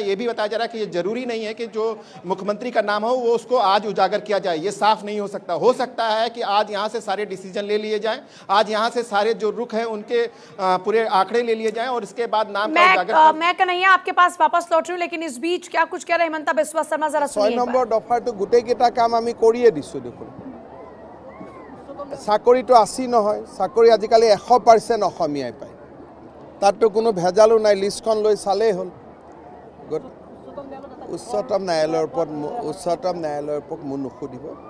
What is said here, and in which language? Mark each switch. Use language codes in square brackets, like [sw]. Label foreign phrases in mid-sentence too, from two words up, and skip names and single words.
[hi] ये भी बताया जा रहा है कि ये जरूरी नहीं है कि जो मुख्यमंत्री का नाम हो वो उसको आज उजागर किया जाए। ये साफ नहीं हो सकता। हो सकता है कि आज यहां से सारे डिसीजन ले लिए जाएं, आज यहां से सारे जो रुख हैं उनके पूरे आंकड़े ले लिए जाएं और इसके बाद नाम का उजागर। मैं कन्हैया आपके पास वापस लौट रही हूं, लेकिन इस बीच क्या कुछ कह रहे हेमंता बिस्वा शर्मा, जरा सुनिए। [as] 6 নম্বৰ দফাৰটো গোটেইকেইটা কাম আমি কৰিয়ে দিছোঁ। দেখোন চাকৰিটো আছি নহয়, চাকৰি আজিকালি 100% অসমীয়াই পায়, তাততো কোনো ভেজালো নাই। লিষ্টখন লৈ চালেই হ'ল। উচ্চতম ন্যায়ালয়ৰ ওপৰত মোৰ নুসুধিব।